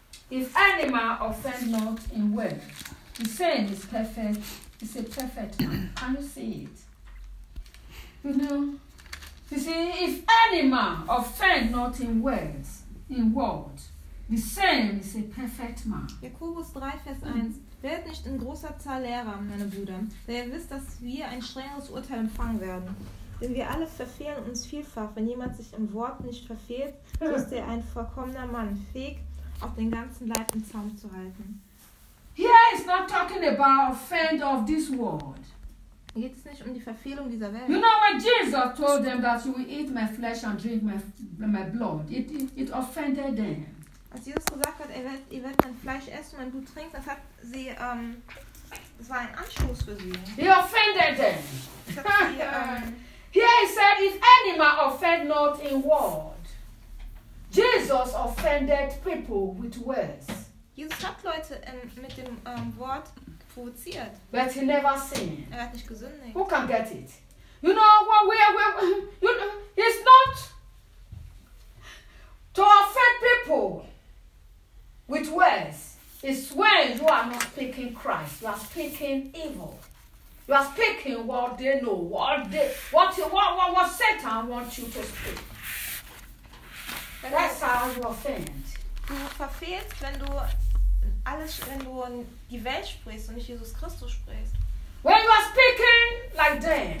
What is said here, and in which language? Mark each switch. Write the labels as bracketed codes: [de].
[en] If any man offend not in word, the same is perfect. It's a perfect man. Can you see it? You know? You see, if any man offend not in words, in word, the same is a perfect man. [de] Jakobus 3, Vers 1. Werdet nicht in großer Zahl Lehrer, meine Brüder, denn ihr wisst, dass wir ein strengeres Urteil empfangen werden. Denn wir alle verfehlen uns vielfach. Wenn jemand sich im Wort nicht verfehlt, so ist er ein vollkommener Mann, fähig, auch den ganzen Leib im Zaum zu halten. [en] Here is not talking about offend of this world. [de] Geht es nicht um die Verfehlung dieser Welt? [en] You know, when Jesus told them that you will eat my flesh and drink my blood, it offended them. [de] Als Jesus gesagt hat, ihr werdet mein Fleisch essen und mein Blut trinken, das hat sie, das war ein Anstoß für sie. [en] He offended them. [de] Sie, [en] here he said, if any man offend not in word, Jesus offended people with words. [de] Jesus hat Leute mit dem Wort provoziert. [en] But he never sinned. [de] Er hat nicht gesündigt. [en] Who can get it? You know what we are, you know, he's not to offend people with words. It's when you are not speaking Christ, you are speaking evil. You are speaking what they know, what Satan wants you to speak. That's how you offend. [de] Du verfehlst, wenn du alles, wenn du die Welt sprichst und nicht Jesus Christus sprichst. [en] When you are speaking like them.